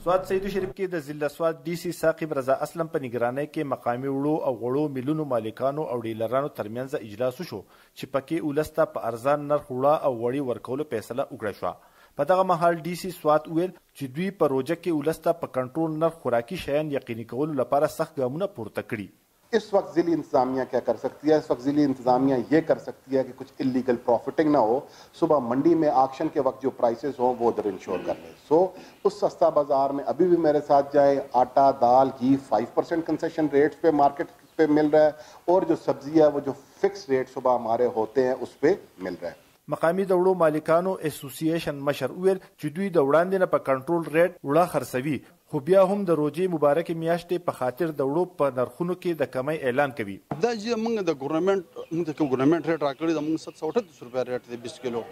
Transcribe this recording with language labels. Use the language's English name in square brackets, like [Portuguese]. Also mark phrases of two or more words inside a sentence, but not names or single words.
[Pashto] سوات سید شریف کې د ضلع سوات ډي سي ثاقب رضا اسلم په نگرانۍ کې مقامي وړو او غوړو میلونو مالکانو او ډیلرانو ترمنځ اجلاس وشو چې پکې ولسته په ارزان نرخ وړه او غوړي ورکولو فیصله وکړه شوه. په دغه مهال ډي سي سوات ویل چې دوی په روژه کې ولسته په کنټرول نرخ خوراکي شیان یقیني کولو لپاره سخت ګامونه پورته کړي. [Urdu] اس وقت ضلعی انتظامیہ کیا کر سکتی ہے؟ اس وقت ضلعی انتظامیہ یہ کر سکتی ہے کہ کچھ [English] illegal profiting [Urdu] نہ ہو. صبح منڈی میں آکشن کے وقت جو پرائسز ہوں وہ ادھر انشیور کر لے. سو اس سستا بازار میں ابھی بھی میرے ساتھ جائے، آٹا دال گھی 5% [English] concession rates [Urdu] پہ مارکیٹ پہ مل رہا ہے اور جو سبزی ہے وہ جو [English] fix rate [Urdu] صبح ہمارے ہوتے ہیں اس پر مل رہا ہے. [Pashto] مقامی د وړو مالکانو اسوسییشن مشر ویل چې دوی د وړاندې نه په کنټرول ریټ وړه خرڅوي، خو بیا هم د روژې مبارکې میاشتې په خاطر د وړو په نرخونو کې د کمی اعلان کوي. دا چې موږ د ګورنمنت ریټ راکړی د موږ 738 روپۍ ریټ دی 20 کیلو.